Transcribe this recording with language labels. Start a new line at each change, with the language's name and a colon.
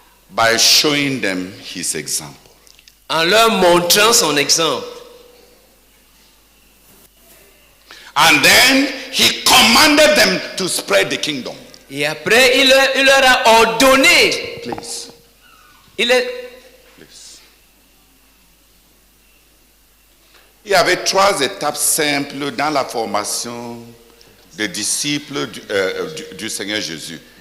English: By showing them his example.
French: En leur montrant son exemple.
English: And then he commanded them to spread the kingdom.
French: Et après, il leur a ordonné.
English: Please. Please.
French: Il y avait 3 étapes simples dans la formation des disciples du Seigneur Jésus.